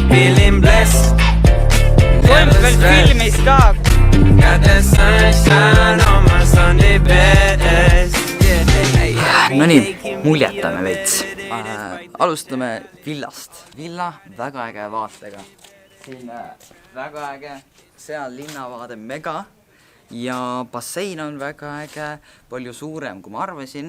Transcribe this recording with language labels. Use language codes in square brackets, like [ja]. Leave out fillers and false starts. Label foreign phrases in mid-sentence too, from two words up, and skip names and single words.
[en] feeling blessed. [et] Toimus veel filmis ka. [en] Got that sunshine on my Sunday best. [et] No nii, muljetame veits. Alustame villast. Villa väga äge vaatega. Siin väga äge, seal linnavaade mega. Ja bassein on väga äge, palju suurem kui ma arvasin.